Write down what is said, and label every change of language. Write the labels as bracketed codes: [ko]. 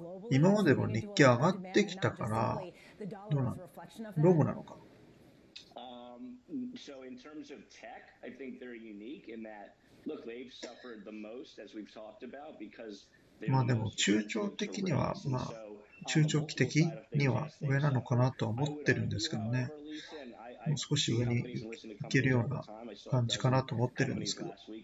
[ja] 今までも日経上がってきたから、どうなの？ロングなのか。 [en] So in terms of tech, I think they're unique in that, look, they've suffered the most, as we've talked about, because [ja] まあでも中長的には、中長期的には上なのかなとは思ってるんですけどね。もう少し上に行けるような感じかなと思ってるんですけど。